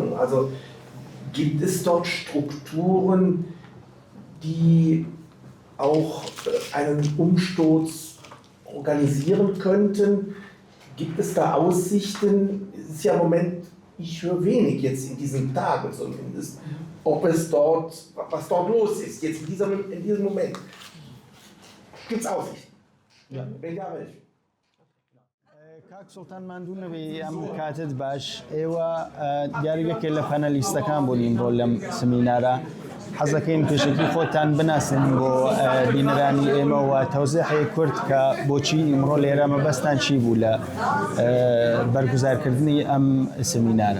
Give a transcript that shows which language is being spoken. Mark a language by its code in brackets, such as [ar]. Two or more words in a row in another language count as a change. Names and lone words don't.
[de] Also gibt es dort Strukturen, die auch einen Umsturz organisieren könnten. Gibt es da Aussichten? Es ist ja im Moment, ich höre wenig jetzt in diesen Tagen zumindest, was dort los ist, jetzt in diesem Moment. Gibt es Aussichten? Ja. Wenn ja, welche? [ckb] کاک سڵتان ماندوونەوەی ئەم کاتت باش ئێوە دیارێکێک لە پەنەلیستەکان بوون ئیمڕۆ لەم سمینارە حەزەکەین پێشکی خۆتان بناسن بۆ بینەرانی ئێمە و تەوزیحی کورد کە بۆچی ئیمڕۆ لێرە مەبەستان چی بوو لە بەرگوزارکردنی ئەم سمینارە.